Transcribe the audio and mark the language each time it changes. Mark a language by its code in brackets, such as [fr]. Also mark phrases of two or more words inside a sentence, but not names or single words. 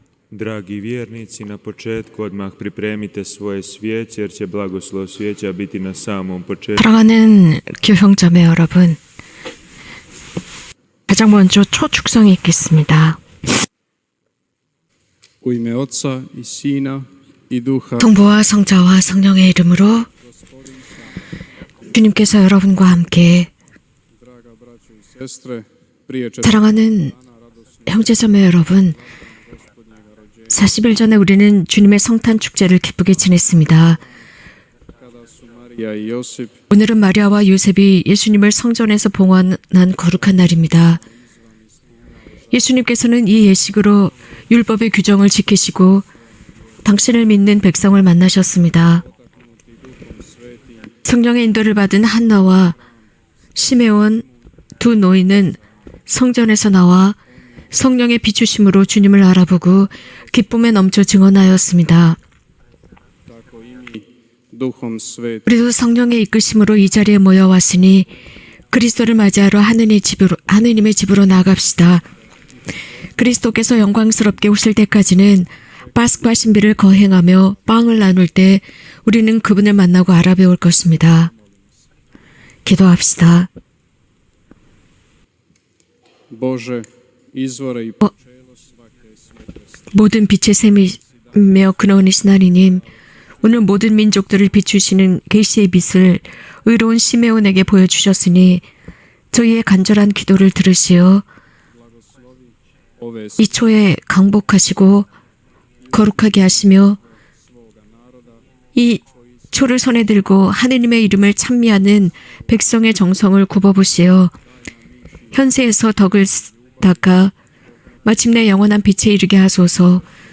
[hr] Dragi vjernici, na početku odmah pripremite svoje svijeće jer će blagoslov svijeća biti na samom početku. [ko] 사랑하는 교형자매 여러분, 가장 먼저 초축성이 있겠습니다. [hr] U ime Oca i Sina i Duha. [ko] 성부와 성자와 성령의 이름으로 주님께서 여러분과 함께 [hr] Draga braćo i sestre, prije [ko] 사랑하는 형제자매 여러분, 40일 전에 우리는 주님의 성탄 축제를 기쁘게 지냈습니다. [hr] kada su Marija i Josip [ko] 오늘은 마리아와 요셉이 예수님을 성전에서 봉헌한 거룩한 날입니다. 예수님께서는 이 예식으로 율법의 규정을 지키시고 당신을 믿는 백성을 만나셨습니다. 성령의 인도를 받은 한나와 시메온 두 노인은 성전에서 나와 성령의 비추심으로 주님을 알아보고 기쁨에 넘쳐 증언하였습니다. [hr] tako i mi Duhom Svetim [ko] 우리도 성령의 이끄심으로 이 자리에 모여왔으니 그리스도를 맞이하러 하느님의 집으로 나아갑시다. 그리스도께서 영광스럽게 오실 때까지는 파스쿠아 신비를 거행하며 빵을 나눌 때 우리는 그분을 만나고 알아배울 것입니다. 기도합시다. [hr] Bože, izvore i [ko] 모든 빛의 샘이며 근원이신 하나님, 오늘 모든 민족들을 비추시는 계시의 빛을 의로운 시메온에게 보여주셨으니 저희의 간절한 기도를 들으시어 [hr] ove [ko] 이 초에 강복하시고 거룩하게 하시며 이 초를 손에 들고 하느님의 이름을 찬미하는 백성의 정성을 굽어보시어 현세에서 덕을 닦아 마침내 영원한 빛에 이르게 하소서.